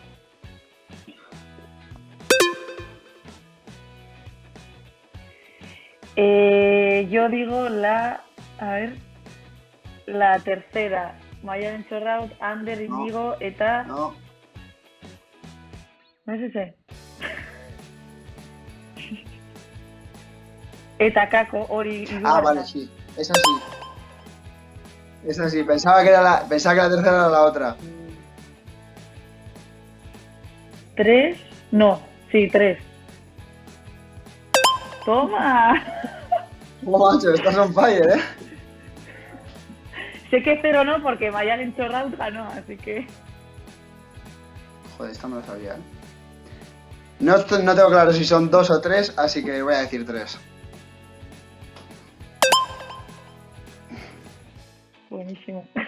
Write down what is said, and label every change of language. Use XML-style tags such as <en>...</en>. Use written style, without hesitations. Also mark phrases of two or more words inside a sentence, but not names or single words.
<es>Yo digo la tercera.</es> <eu>Maialen Txorraut, Ander Inigo eta...</eu> <es>No. No es ese.</es> <eu>Eta Kako, hori...</eu> <es>Vale, sí. Esa sí. Esa sí. Pensaba que la tercera era la otra. 3. No, sí, 3. ¡Toma! Oh, macho, estás</es> <en>on fire,</en> <es>¿eh? Sé que 0 no, porque Maialen Txorraut ganó, así que... Joder, esta no lo sabía, ¿eh? No tengo claro si son 2 o 3, así que voy a decir 3. Buenísimo.</es>